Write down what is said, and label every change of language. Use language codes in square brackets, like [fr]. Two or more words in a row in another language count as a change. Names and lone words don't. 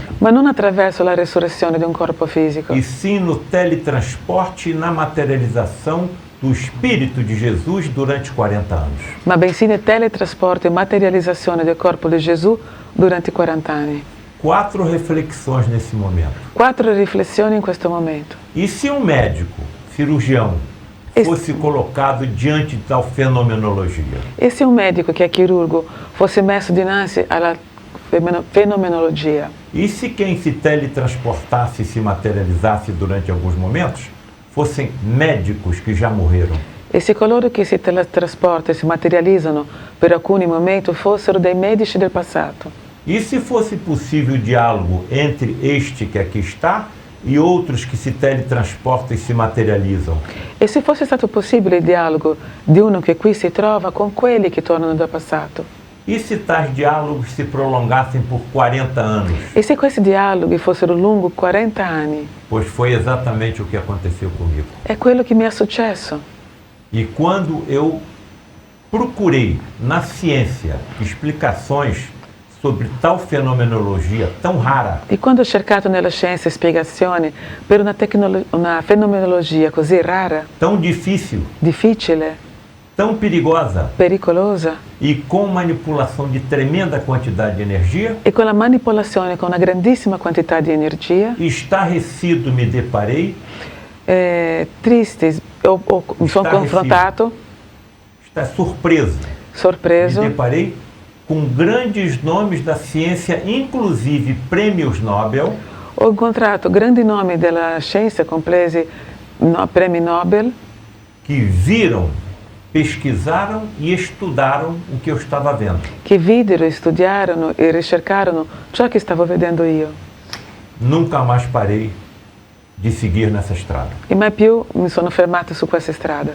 [it] ma non attraverso la resurrezione di un corpo fisico, [pt] e sim no teletransporte e na materialização do Espírito de Jesus durante 40 anos. [it] ma bensì nel teletrasporto e materializzazione del corpo di Gesù durante 40 anni. [pt] 4 reflexões nesse momento. [it] 4 riflessioni in questo momento. [pt] E se um médico, cirurgião, fosse colocado diante de tal fenomenologia? [it] E se un medico che è chirurgo fosse messo dinanzi alla fenomenologia? [pt] E se quem se teletransportasse e se materializasse durante alguns momentos fossem médicos que já morreram? [it] E se coloro che si teletrasportano e si materializzano per alcuni momenti fossero dei medici del passato? [pt] E se fosse possível o diálogo entre este que aqui está e outros que se teletransportam e se materializam? [it] E se fosse stato possibile il dialogo di uno che qui si trova con quelli che tornano dal passato? [pt] E se tais diálogos se prolongassem por 40 anos? [it] E se questi dialoghi fossero lunghi 40 anni? [pt] Pois foi exatamente o que aconteceu comigo. [it] È quello che mi è successo. [pt] E quando eu procurei na ciência explicações sobre tal fenomenologia tão rara, [it] E quando ho cercato nella scienza spiegazioni per una fenomenologia così rara, [pt] tão difícil, [it] difficile, [pt] tão perigosa [it] pericolosa [pt] e com manipulação de tremenda quantidade de energia, [it] e con la manipolazione con una grandissima quantità di energia, [pt] estarrecido me deparei, [it] triste, mi sono confrontato, [pt] surpreso, [it] sorpreso, [pt] me deparei com grandes nomes da ciência, inclusive prêmios Nobel, [it] ho incontrato grandi nomi della scienza, compresi premi Nobel, [pt] que viram, pesquisaram e estudaram o que eu estava vendo. [it] che videro, studiarono e ricercarono ciò che stavo vedendo io. [pt] Nunca mais parei de seguir nessa estrada. [it] E mai più mi sono fermata su questa strada.